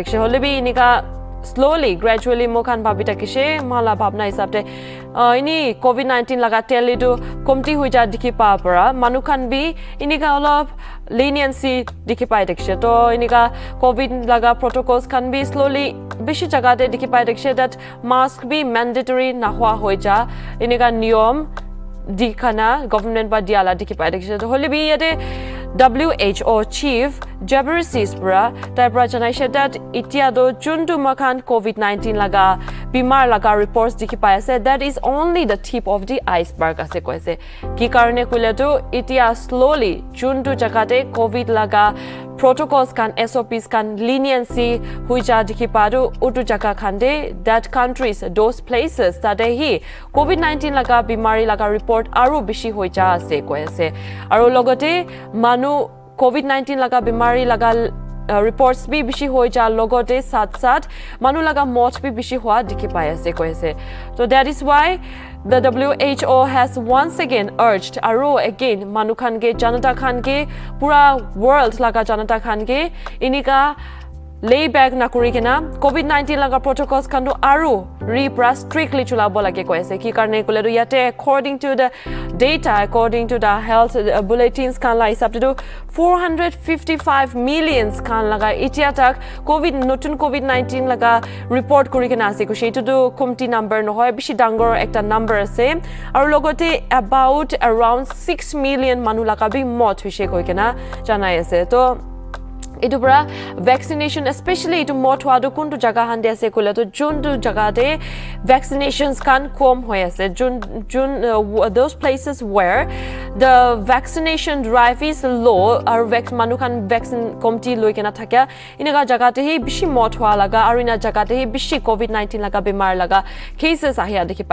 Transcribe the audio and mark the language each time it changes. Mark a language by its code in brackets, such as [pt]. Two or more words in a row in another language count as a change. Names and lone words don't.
[nag] dikshe hole bhi inika slowly gradually mokhan bhabita kishe mala bhabna hisabte ini COVID-19 laga telidu komti hui ja dikhi pa para manukhan bi inika olop leniency dikhi pai dikshe to inika COVID laga protocols kan bi slowly beshi jaga te dikhi pai dikshe that mask bi mandatory na hua hoi ja inika niyom dikhana government ba diala dikhi pai dikshe to hole bi yate WHO chief Ghebreyesus bra taipra janaise that itia do juntu makhan COVID-19 laga bimar laga reports dikhi pai ase [en] that is only the tip of the iceberg [nag] ase koise ki karone kule to itia slowly juntu jagate COVID laga protocols kan SOPs kan leniency huija dikhi paru utu jaga khande [en] that countries those places that [nag] hi COVID-19 laga bimari laga report aru bishi hoija ase koise aru logote manu COVID-19 laga bimari laga reports bhi bishi hoi ja logote sat manu laga mot bhi bishi hua dikhi pai ase koise [en] so that is why the WHO has once again urged [nag] aro again manu khan ge janata khan ge pura world laga janata khan ge inika layback na kurikena COVID-19 laga protocols kandu aru repra strictly chulabo lage koise ki karne kole do yate [en] according to the data according to the health bulletins [nag] kan la hisab to 455 millions kan laga itia tak notun COVID-19 laga report kurikena ase ko shetu do komti number no hoy bishi dangor ekta number ase aru logote [en] about around [nag] 6 million manu laga bi mot hoise koikena janai ase to itupra vaccination especially to motwado kuntu jaga hande ase kula to jun to jaga de vaccinations kan kom hoy ase jun [en] those places where the vaccination drive is low or [nag] manu kan vaccine komti loikena thakya inaga jaga te hi bishi motwa laga arina jaga te hi bishi COVID-19 laga bemar laga cases ahia dekhi